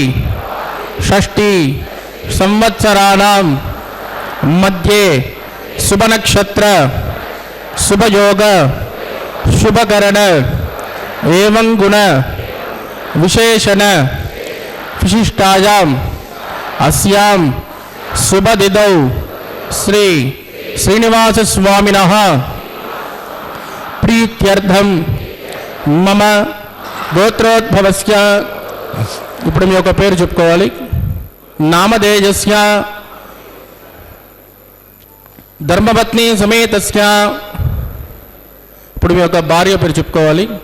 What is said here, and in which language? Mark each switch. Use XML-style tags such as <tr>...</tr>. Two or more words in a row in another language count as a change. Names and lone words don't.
<sa>षष्ठी संवत्सराणां मध्ये शुभनक्षत्र शुभयोग शुभकरण एवं गुण विशेषण विशिष्टायाम् अस्यां शुभदिदौ श्री श्रीनिवास स्वामिनः प्रीत्यर्थं मम गोत्रोद्भवस्य</sa> <te>ఇప్పుడు మీ యొక్క పేరు చెప్పుకోవాలి</te> <sa>నామధేయస్య ధర్మపత్ని సమేతస్య</sa> <te>ఇప్పుడు మీ యొక్క భార్య పేరు చెప్పుకోవాలి</te>